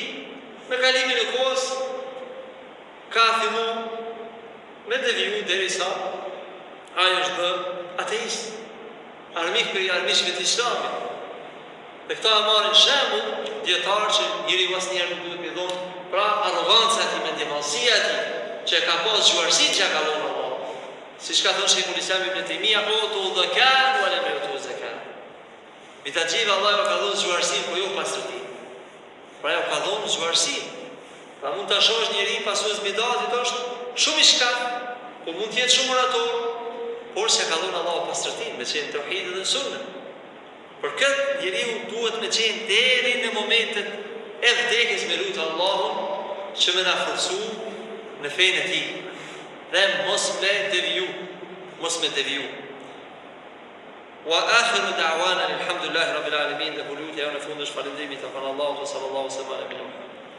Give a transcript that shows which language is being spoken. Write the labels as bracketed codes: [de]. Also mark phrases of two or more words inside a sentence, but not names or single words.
[sq] Me kalimin e kohës ka filluar me deviju derisa ai është bërë ateist, armik për armiqve të Islamit. Dhe këta e marrin shembull dietar që njëri asnjëherë nuk duhet t'i dhonë, pra arroganca e tij, mendjemallësia e tij, që ka pas zgjuarësi që ka dhënë Allah. Siç ka thënë Sheikhul Islam Ibn Taymija, [ar] "أوتوا ذكاء ولم يؤتوا زكاء." [sq] Me ta gjithë Allah ka dhënë zgjuarësi, po jo pastërti. Pra jo ka dhënë zgjuarësi. Pra mund ta shohësh njëri pasues bidatit është shumë i shkat, po mund të jetë shumë orator, por se ka dhënë Allah pastërtin, me qenë tauhid dhe sunnet. Për këtë njeriu duhet me qenë deri në momentet e vdekjes me lutë Allahun që me na forcu në fenë e tij. Dhe mos me deviju, mos me deviju. [ar] وآخر دعوانا الحمد لله رب العالمين. [sq] Dhe lutja jonë në fund është falëndrimi të Allahu [ar] صلى الله عليه وسلم.